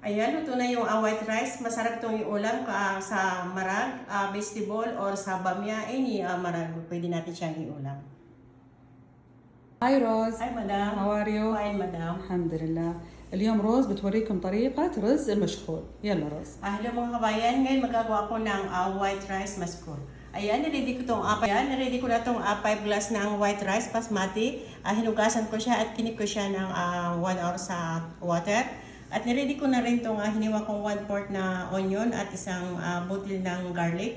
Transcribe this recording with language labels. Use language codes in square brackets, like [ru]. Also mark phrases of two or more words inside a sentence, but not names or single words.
[tl] Ayan, luto na yung [en] white rice. [tl] Masarap itong iulam sa marag, [en] vegetable, or [tl] sa bamya. Any marag, pwede natin siyang iulam. [en] هاي روز. Hi, madam. How are you? Fine, madam. [ar] الحمد لله. اليوم روز بتوريكم طريقة رز المشخول. يلا روز. [tl] Hello mga kabayan, ngayon magagawa ko ng [en] white rice [tl] maskor. Ayan, niready ko itong niready ko na itong 5 glass ng [en] white rice [tl] basmati. Hinugasan ko siya at kinik ko siya ng 1 hour sa water. At niready ko na rin itong hiniwa kong 1/4 na onion at isang bottle ng garlic.